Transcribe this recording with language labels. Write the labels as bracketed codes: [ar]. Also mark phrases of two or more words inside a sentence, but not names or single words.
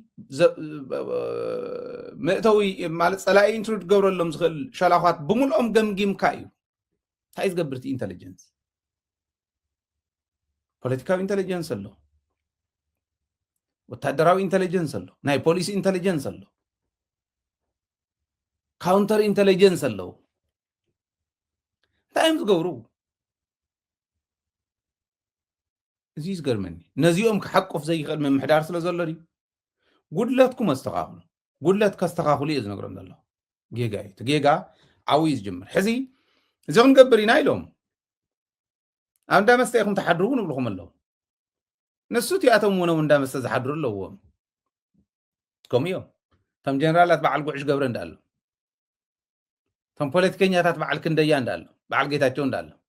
[ti] መእተዊ ማለት ፀላኢ ኢንትሩድ ገብረሎም ዝኽእል ሸላኻት ብምልኦም ገምጊምካ እዩ እንታይ ዝገብር እቲ ኢንተለጀንስ ፖለቲካዊ ኢንተለጀንስ ኣሎ ወታደራዊ ኢንተለጀንስ ኣሎ ናይ ፖሊስ ኢንተለጀንስ ኣሎ [en] counter intelligence [ti] አለው ታይም ዝገብሩ እዚ ዝገርመኒ ነዚኦም ክሓቆፍ ዘይኽእል ምምሕዳር ስለ ዘሎ ድዩ ጉድለትኩም ኣስተኻኽሉ ጉድለት ከስተኻኽሉ እየ ዝነግሮም ዘለኹ ጌጋ እዩ እቲ ጌጋ ዓብዩ ዝጅምር ሕዚ እዚ ክንገብር ኢና ኢሎም ኣብ እንዳ መስተ ኢኹም ተሓድሩ እውን ይብልኩም ኣለዉ ንሱ እቲኣቶም እውን እንዳ መስተ ዝሓድሩ ኣለዎም ከምኡ እዮም እቶም ጀነራላት በዓል ጉዕሽ ገብረ እንዳኣሎ እቶም ፖለቲከኛታት በዓል ክንደያ እንዳኣሎ በዓል ጌታቸው እንዳኣሎ